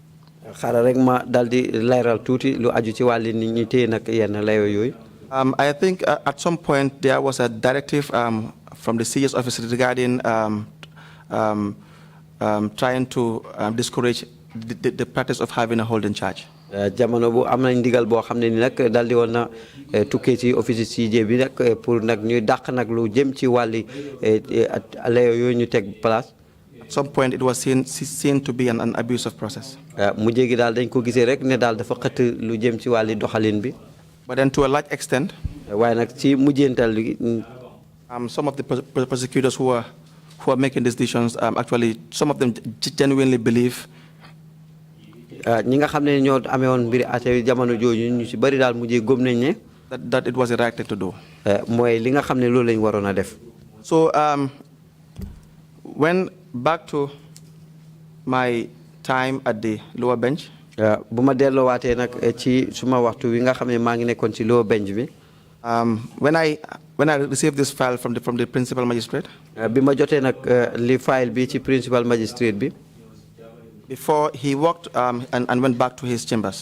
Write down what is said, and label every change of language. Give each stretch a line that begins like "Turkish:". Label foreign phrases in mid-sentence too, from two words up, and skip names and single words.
English: I think at some point there was a directive from the CS office regarding trying to discourage the practice of having a holding charge.
Wolof: Jamono bu am nañ ndigal boo xam ne ni nag daldi woon na tukkee ci office CJ bi nag pour nag ñuy dàq nag lu jëm ci wàlli layo yooyu ñu teg place.
English: At some point it was seen to be an abusive process.
Wolof: Mujjee gi daal dañ ko gisee rek ne daal dafa xëtt lu jëm ci wàlli doxalin bi.
English: But then to a large extent,
Wolof: waaye nag ci mujjeental gi
English: some of the prosecutors who are making these decisions actually some of them genuinely believe that it was the right thing to do. So when back to my time at the lower bench, when I received this file from the principal magistrate, before he walked and went back to his chambers.